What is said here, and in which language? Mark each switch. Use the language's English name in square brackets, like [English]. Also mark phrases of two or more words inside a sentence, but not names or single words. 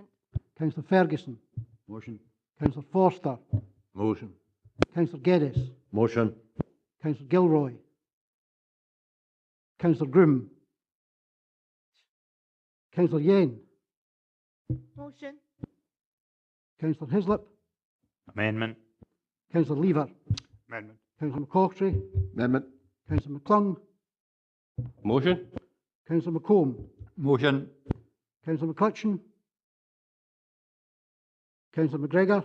[English] Councillor Ferguson. Motion. Councillor Forster. Motion. Councillor Geddes. Motion. Councillor Gilroy. Councillor Groom. Councillor Yen. Motion. Councillor Hislop. Amendment. Councillor Lever. Amendment. Councillor McCaughtrey. Amendment. Councillor McClung. Motion. Councillor McComb. Motion. Councillor McCutcheon. Councillor McGregor.